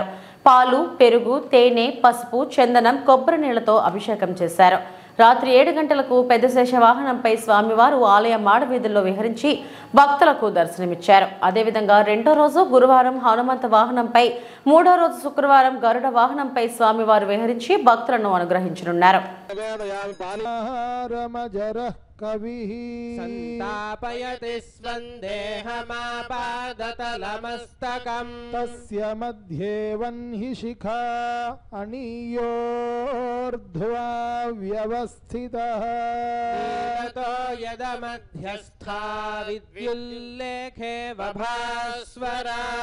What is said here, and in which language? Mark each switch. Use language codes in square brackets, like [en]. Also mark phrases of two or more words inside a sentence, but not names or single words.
[te] పాలు, పెరుగు, తేనె, పసుపు, చందనం, కొబ్బరి నీళ్లతో అభిషేకం చేశారు. రాత్రి 7 గంటలకు పెద్ద శేష వాహనంపై స్వామివారు ఆలయ మాడవీధుల్లో విహరించి భక్తులకు దర్శనమిచ్చారు. అదేవిధంగా 2వ రోజు గురువారం హనుమంత వాహనంపై, 3వ రోజు శుక్రవారం గరుడ వాహనంపై స్వామివారు విహరించి భక్తులను అనుగ్రహించనున్నారు. [sa] कविः संतापयति स्वन्देहमापादतलमस्तकम् तस्य मध्ये वह्नि शिखा अणीयोर्ध्वा व्यवस्थितः ततो यदमध्यस्था विद्युल्लेखे वभास्वरा